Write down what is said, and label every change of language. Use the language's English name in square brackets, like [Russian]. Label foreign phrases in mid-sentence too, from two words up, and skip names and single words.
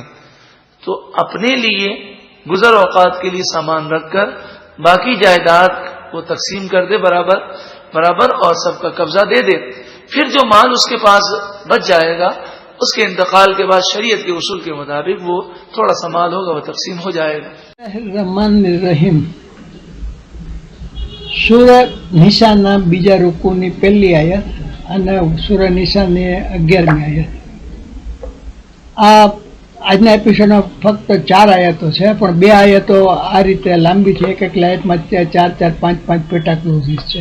[Urdu] تو اپنے لیے گزر اوقات کے لیے سامان رکھ کر باقی جائیداد کو تقسیم کر دے برابر اور سب کا قبضہ دے دے. پھر جو مال اس کے پاس بچ جائے گا اس کے انتقال کے بعد شریعت کے اصول کے مطابق وہ تھوڑا سا مال ہوگا وہ تقسیم ہو جائے گا. [Arabic] الرحمن الرحیم. [Gujarati] સૂરા નિસાના બીજા રૂકુની પહેલી આયત અને સૂરા નિસાની 11મી આયત. આજના એપિસોડમાં ફક્ત 4 આયતો છે, પણ 2 આયતો આ રીતે લાંબી છે, એક આયતમાં 4, 5 પેટા ક્લોઝિસ છે.